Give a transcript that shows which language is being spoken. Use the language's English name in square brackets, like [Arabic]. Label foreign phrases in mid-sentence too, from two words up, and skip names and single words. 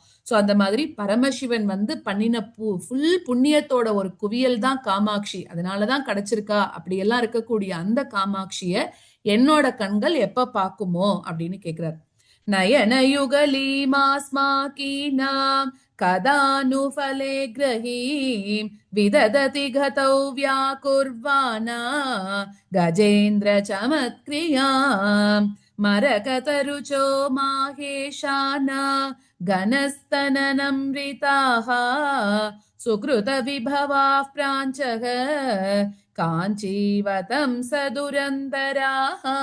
[Tamil] சோ அந்த மாதிரி பரமசிவன் வந்து பண்ணின ஃபுல் புண்ணியத்தோட ஒரு குவியல் தான் காமாட்சி, அதனாலதான் கிடைச்சிருக்கா. அப்படியெல்லாம் இருக்கக்கூடிய அந்த காமாட்சிய என்னோட கண்கள் எப்ப பார்க்குமோ அப்படின்னு கேக்குறாரு. [Sanskrit] नयनयुगलीमास्माकीनां कदानु फले ग्रहीं विदधति गतौ व्याकुर्वाणा गजेन्द्र चमत्क्रियां मरकतरुचो माहेशाना घनस्तननमृताः सुकृतविभवाः प्राञ्चः काञ्चीवतं सदुरन्तराः.